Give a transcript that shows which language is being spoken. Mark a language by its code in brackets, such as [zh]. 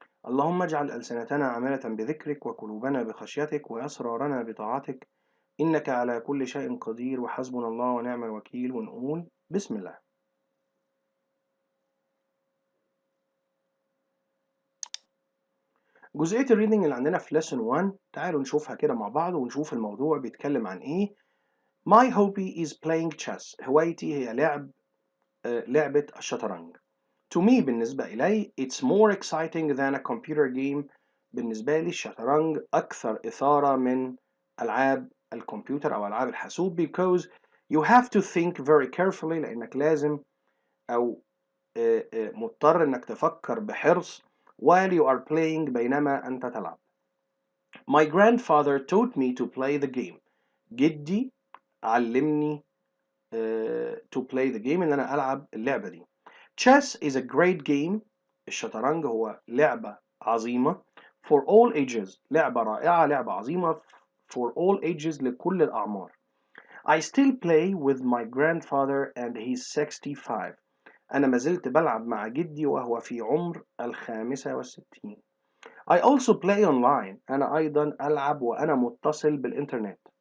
[ar] اللهم اجعل السنتنا عامله بذكرك وقلوبنا بخشيتك واسرارنا بطاعتك، انك على كل شيء قدير وحسبنا الله ونعم الوكيل. ونقول بسم الله. جزئية الريدنج اللي عندنا في lesson 1 تعالوا نشوفها كده مع بعض ونشوف الموضوع بيتكلم عن ايه. [en] My hobby is playing chess. [ar] هوايتي هي لعبة الشطرنج. [en] To me [ar] بالنسبة إلي [en] it's more exciting than a computer game. [ar] بالنسبة لي الشطرنج أكثر إثارة من ألعاب الكمبيوتر أو ألعاب الحاسوب [en] because you have to think very carefully [ar] لأنك لازم أو مضطر إنك تفكر بحرص [en] while you are playing [ar] بينما أنت تلعب. [en] My grandfather taught me to play the game. [ar] جدي علمني [en] to play the game [ar] إن أنا ألعب اللعبة دي. [en] Chess is a great game. [ar] الشطرنج هو لعبة عظيمة. [en] For all ages. [ar] لعبة رائعة، لعبة عظيمة. [en] For all ages [ar] لكل الأعمار. [en] I still play with my grandfather and he's 65. [ar] أنا ما زلت بلعب مع جدي وهو في عمر 65. [en] I also play online. [ar] أنا أيضا ألعب وأنا متصل بالإنترنت.